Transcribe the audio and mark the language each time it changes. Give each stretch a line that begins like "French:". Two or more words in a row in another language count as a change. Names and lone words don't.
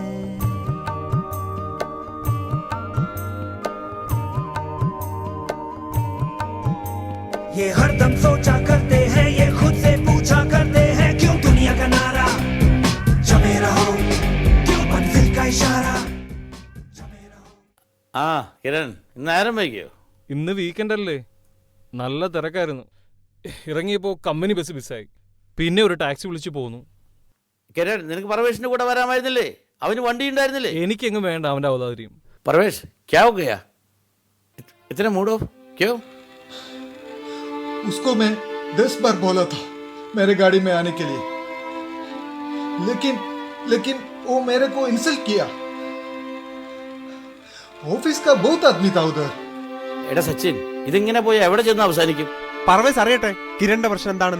Hindi: ये हरदम सोचा करते हैं ये खुद से पूछा करते हैं क्यों दुनिया का नारा जमे रहो क्यों मंजिल का इशारा जमे रहो
Malayalam: ആ കിരൺ, ഇന്ന് നേരം വൈകിയോ? ഇന്ന് വീക്കെൻഡ് അല്ലേ, നല്ല തിരക്കായിരുന്നു. ഇറങ്ങിയപ്പോൾ
English: company bus
Malayalam: മിസ്സായി, പിന്നെ ഒരു ടാക്സി വിളിച്ചു പോന്നു. കിരൺ, നിനക്ക് പരവേഷിന്റെ കൂടെ വരാമായിരുന്നില്ലേ? അവന് വണ്ടി ഉണ്ടായിരുന്നില്ലേ? എനിക്കെങ്ങും വേണ്ട അവൻ്റെ ഔദാര്യം.
Hindi: परवेश क्या हो गया? इतने
English: mood off
Hindi: क्यों? उसको मैं 10 बार बोला था मेरे गाड़ी में आने के लिए, लेकिन वो मेरे को इंसल्ट किया. ऑफिस का बहुत आदमी था उधर.
Malayalam: എടാ സച്ചിൻ, ഇതിങ്ങനെ പോയി എവിടെ ചെന്ന് അവസാനിക്കും? പർവേസ് അറിയട്ടെ കിരണിന്റെ പ്രശ്നം എന്താണെന്ന്.